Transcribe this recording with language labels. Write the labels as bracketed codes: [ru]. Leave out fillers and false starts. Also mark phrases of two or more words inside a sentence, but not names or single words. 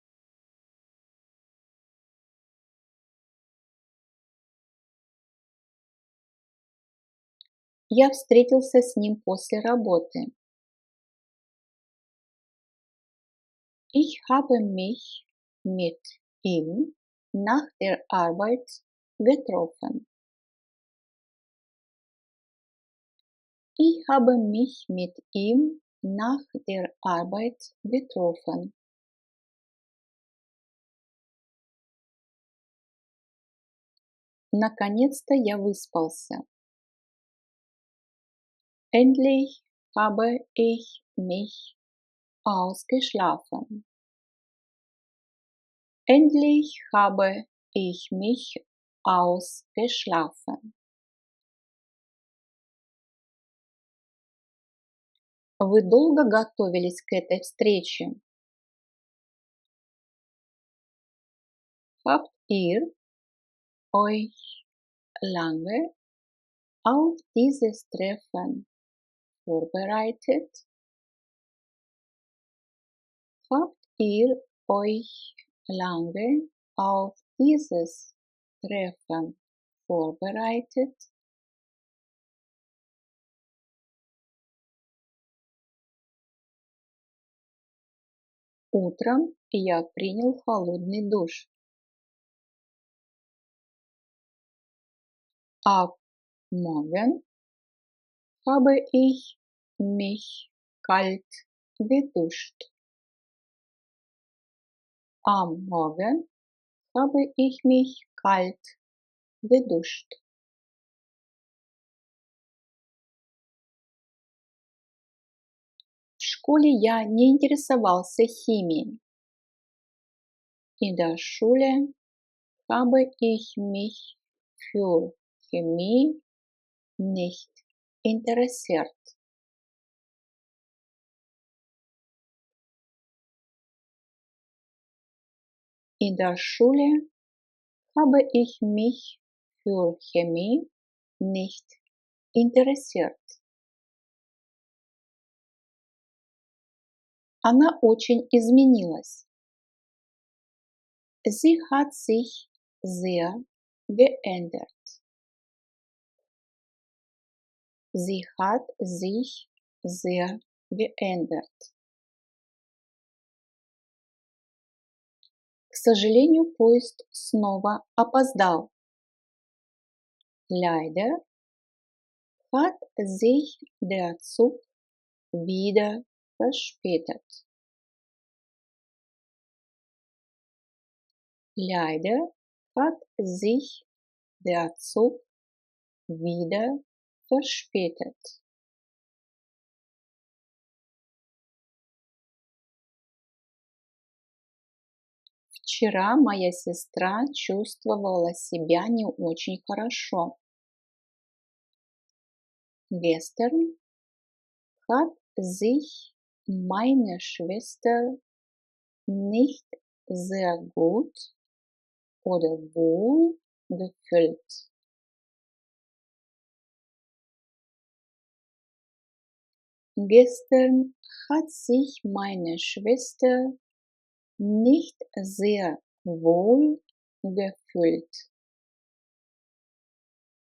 [ru] Я встретился с ним после работы. [de] Ich habe mich mit ihm nach der Arbeit getroffen. Ich habe mich mit ihm nach der Arbeit getroffen. [ru] Наконец-то я выспался. [de] Endlich habe ich mich ausgeschlafen. Endlich habe ich mich ausgeschlafen. [ru] Вы долго готовились к этой встрече? [de] Habt ihr euch lange auf dieses Treffen vorbereitet? Habt ihr euch lange auf dieses Treffen vorbereitet? [ru] Утром я принял холодный душ. [de] Ab morgen habe ich mich kalt geduscht. Am Morgen habe ich mich kalt geduscht. [ru] В школе я не интересовался химией. [de] In der Schule habe ich mich für Chemie nicht interessiert. In der Schule habe ich mich für Chemie nicht interessiert. [ru] Она очень изменилась. [de] Sie hat sich sehr geändert. Sie hat sich sehr geändert. [ru] К сожалению, поезд снова опоздал. [de] Leider hat sich der Zug wieder verspätet. Leider hat sich der Zug wieder verspätet. [ru] Вчера моя сестра чувствовала себя не очень хорошо. [de] Gestern hat sich meine Schwester nicht sehr gut oder wohl gefühlt. Gestern hat sich meine Schwester nicht sehr wohl gefühlt.